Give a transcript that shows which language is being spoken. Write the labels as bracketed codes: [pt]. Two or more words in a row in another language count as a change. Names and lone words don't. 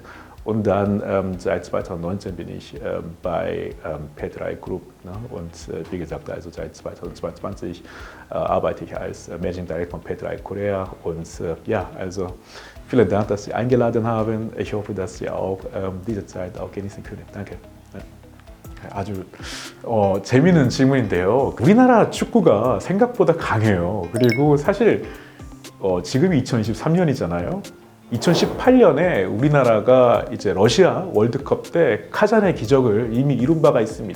[de] Und dann seit 2019 bin ich bei P3 Group. Ne? Und wie gesagt, also seit 2022 arbeite ich als [en] Managing Director [de] von P3 Korea. Und vielen Dank, dass Sie eingeladen haben. Ich hoffe, dass Sie auch diese Zeit auch genießen können. Danke. [ko] 아주 재미있는 질문인데요. 우리나라 축구가 생각보다 강해요. 그리고 사실 지금이 2023년이잖아요. 2018년에 우리나라가 이제 러시아 월드컵 때 카잔의 기적을 이미 이룬 바가 있습니다.